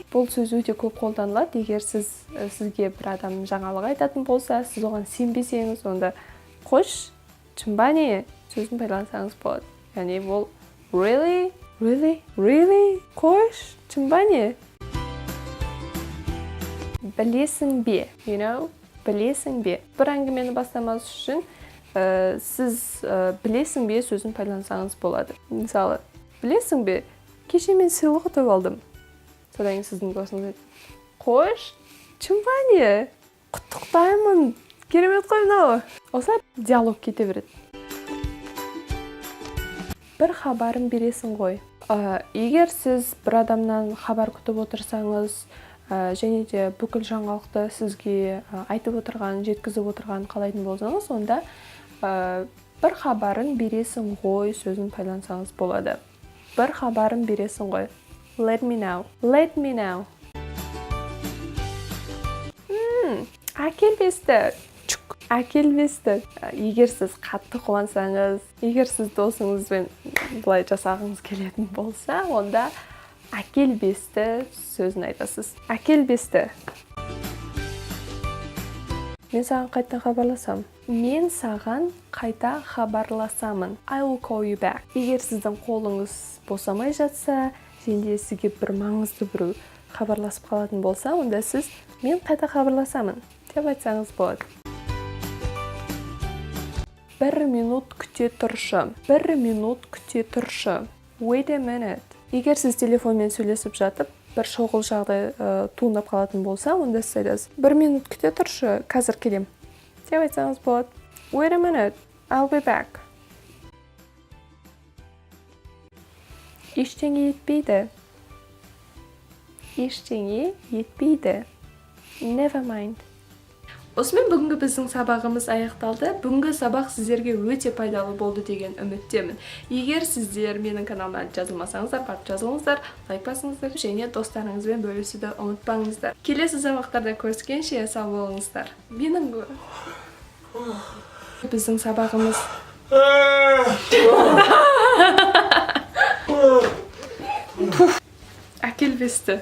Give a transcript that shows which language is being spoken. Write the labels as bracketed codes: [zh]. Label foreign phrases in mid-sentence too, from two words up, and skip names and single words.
[kk] Бұл сөз өте көп қолданылады. Егер сізге бір адам жаңалық айтатын болса, сіз оған сенбесеңіз, онда қош, чынба не? Сөзін пайдалансаңыз болады. Яғни бұл [en] really? Really? Really? [kk] Қош, чынба не? Білесің бе? [en] You know? [kk] Білесің бе? Бір әңгімені бастамас үшін сіз білесің бе сөзін пайдалансаңыз болады. Мысалы, білесің бе, кеше мен сыйлық ұтып алдым. Содан кейін сіздің досыңыз айтады, қош, шын ба не? Құттықтаймын, керемет қой мынау. Осылай диалог кете береді. Бір хабарын бересің ғой. Егер сіз бір адамнан хабар күтіп отырсаңыз, және де бүкіл жаңалықты сізге айтып отырған, жеткізіп отырған қалайтын болсаңыз, онда бір хабарын бересің ғой сөзін пайдалансаңыз болады. Бір хабарын бересің ғой. [en] Let me know. Let me know. [kk] Әкелбесті. Әкелбесті. Егер сіз қатты қуансаңыз, егер сіз досыңызбен бұлай жасағыңыз келетін болса, онда әкелбесті сөзін айтасыз. Әкелбесті. Мен саған қайта хабарласам. Мен саған қайта хабарласамын. [en] I will call you back. [kk] Егер сіздің қолыңыз босамай жатса, және сізге бір маңызды біреу хабарласып қалатын болса, онда сіз мен қайта хабарласамын деп айтсаңыз болады. Бір минут күте тұршы. Бір минут күте тұршы. [en] Wait a minute. [kk] Егер сіз телефонмен сөйлесіп жатып, бір шұғыл жағдай туындап қалатын болса, онда сіз айтасыз, бір минут күте тұршы, қазір келем деп айтсаңыз болады. [en] Wait a minute, I'll be back. [kk] Ештеңе етпейді. Ештеңе етпейді. [en] Never mind. [kk] Осымен бүгінгі біздің сабағымыз аяқталды. Бүгінгі сабақ сіздерге өте пайдалы болды деген үміттемін. Егер сіздер менің каналыма жазылмасаңыздар, барып жазылыңыздар, лайк басыңыздар және достарыңызбен бөлісуді ұмытпаңыздар. Келесі сабақтарда көріскенше сау болыңыздар. Біздің сабағымыз әкелбесті.